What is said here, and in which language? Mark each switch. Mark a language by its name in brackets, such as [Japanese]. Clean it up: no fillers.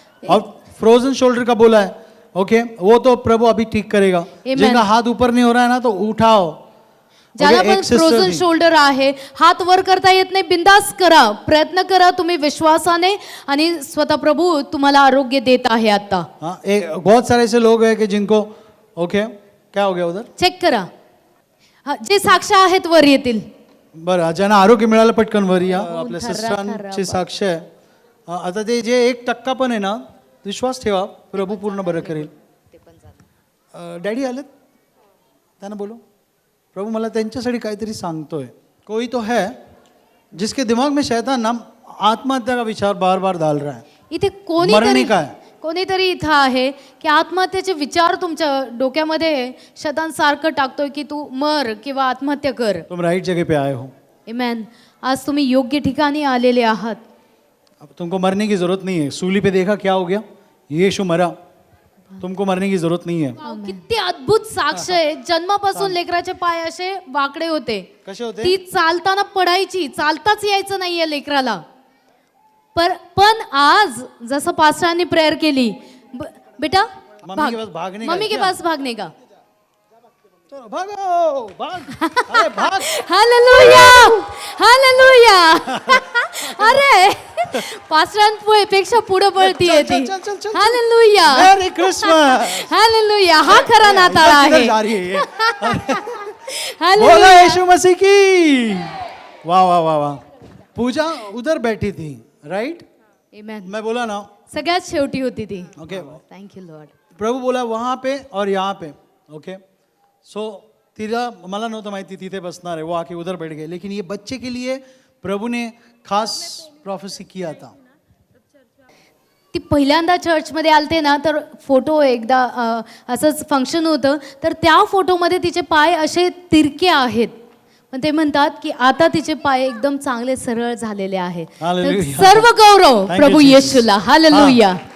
[Hindi] और frozen shoulder का बोला है, ओके, वो तो प्रभु अभी ठीक करेगा। जिनका हाथ ऊपर नहीं हो रहा है ना, तो उठाओ। [Marathi] ज्याला पण फ्रोझन शोल्डर आहे, हात वर करता येत नाही, बिंदास करा, प्रयत्न करा तुम्ही विश्वासाने, आणि स्वतः प्रभू तुम्हाला आरोग्य देत आहे आता. [Hindi] हाँ, बहुत सारे ऐसे लोग हैं कि जिनको, ओके, क्या हो गया उधर, [Marathi] चेक करा. जे साक्ष आहेत वर येतील. बरं, ज्यांना आरोग्य मिळालं पटकन वर या. आपल्या सिस्टरांची साक्ष आहे. आता ते जे 1% पण आहे ना, विश्वास ठेवा, प्रभू पूर्ण बरं करेल. डॅडी आलेत, त्यांना बोलो, प्रभु मला त्यांच्यासाठी काहीतरी सांगतोय. [Hindi] कोई तो है जिसके दिमाग में शैतान ना आत्महत्या का विचार बार बार डाल रहा है. [Marathi] इथे मरणे काय कोणीतरी इथं आहे की आत्महत्येचे विचार तुमच्या डोक्यामध्ये शैतान सारखं टाकतोय की तू मर किंवा आत्महत्या कर. [Hindi] तुम राइट जगह पे आए हो. [English] Amen. [Marathi] आज तुम्ही योग्य ठिकाणी आलेले आहात. [Hindi] अब तुमको मरने की जरूरत नहीं है. सूली पे देखा क्या हो गया, यीशु मरा, तुमको मरने की जरूरत नहीं है. [Marathi] किती अद्भुत साक्ष आहे. जन्मापासून लेकराचे पाय असे वाकडे होते, कसे होते, ती चालताना पडायची, चालताच यायचं नाहीये लेकराला. पण आज जसं पास्टरांनी प्रेयर केली, [Hindi] बेटा मम्मी के पास भागने का, चलो भागो, भाग, अरे भाग. [English] Hallelujah, hallelujah. [Marathi] अरे पास्टरांपेक्षा पुढे पळतीये ती. [English] Hallelujah, merry Christmas. [Marathi] हालेलुया. हा खरा नाताळ आहे. [Hindi] बोला यीशु मसीह की. वाह वाह वाह वाह. पूजा उधर बैठी थी, राइट? [English] Amen. [Hindi] मैं बोला ना, [Marathi] सगळ्यात शेवटी होती ती. [English] Okay, thank you Lord. [Hindi] प्रभू बोला वहां पे और यहाँ पे, ओके. [Marathi] सो तिला मला नव्हतं माहिती तिथे बसणार आहे, [Hindi] वो आके उधर बैठ गए. लेकिन ये बच्चे के लिए प्रभु ने खास प्रोफेसी किया था. [Marathi] ती पहिल्यांदा चर्चमध्ये आलते ना, तर फोटो एकदा असंच फंक्शन होतं, तर त्या फोटोमध्ये तिचे पाय असे तिरके आहेत, पण ते म्हणतात की आता तिचे पाय एकदम चांगले सरळ झालेले आहेत. सर्व गौरव प्रभू येशूला. हालेलुया.